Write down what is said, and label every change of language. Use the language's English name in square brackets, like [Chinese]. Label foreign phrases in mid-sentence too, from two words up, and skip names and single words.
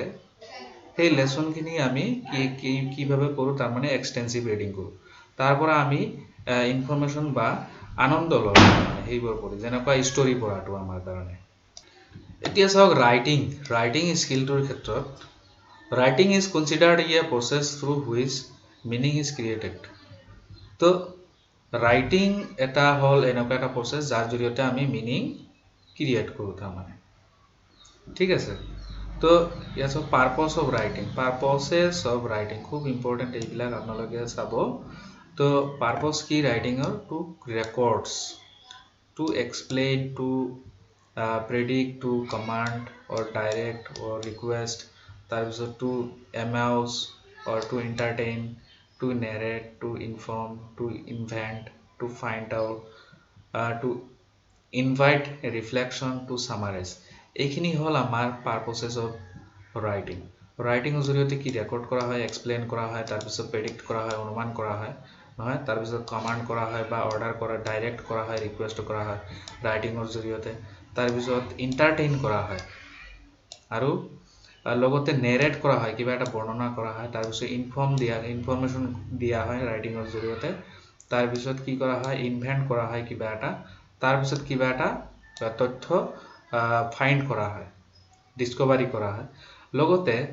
[Assamese] সেই লেসনখিনি আমি কিভাবে পঢ়ো তাৰ মানে [English] extensive reading [Assamese] কৰো তাৰ পৰা আমি ইনফৰমেশন বা আনন্দ লওঁ সেইবোৰ পঢ়ি যেনেকুৱা ষ্টৰী পঢ়াটো আমাৰ কাৰণে এতিয়া চাওক ৰাইটিং স্কিলটোৰ ক্ষেত্ৰত [English] writing is considered a process through which meaning is created [Assamese] তো writing এটা হল এনেকুৱা এটা process যাৰ জৰিয়তে আমি [English] meaning create [Assamese] কৰো তাৰ মানে ঠিক আছে তো ইয়াৰ [English] purpose of writing [Assamese] খুব important এইবিলাক আপোনালোকে চাব তো purpose কি [English] writing to records to explain to predict to command or direct or request তাৰপিছত to amuse or to entertain to narrate to inform to invent to find out to invite a reflection to summarize [Assamese] এইখিনি হল আমাৰ [English] purposes of writing writing [Assamese] জৰিয়তে কি ৰেকৰ্ড কৰা হয় এক্সপ্লেইন কৰা হয় তাৰপিছত প্ৰেডিক্ট কৰা হয় অনুমান কৰা হয় নহয় তাৰপিছত কমান্ড কৰা হয় বা অৰ্ডাৰ কৰা ডাইৰেক্ট কৰা হয় ৰিকুৱেষ্ট কৰা হয় ৰাইটিংৰ জৰিয়তে তাৰপিছত এন্টাৰটেইন কৰা হয় আৰু লগতে নেৰেট কৰা হয় কিবা এটা বৰ্ণনা কৰা হয় তাৰপিছত ইনফৰমেশন দিয়া হয় ৰাইটিংৰ জৰিয়তে তাৰপিছত কি কৰা হয় ইনভেন্ট কৰা হয় কিবা এটা তাৰপিছত কিবা এটা তথ্য ফাইন্ড কৰা হয় ডিসকভাৰি কৰা হয় লগতে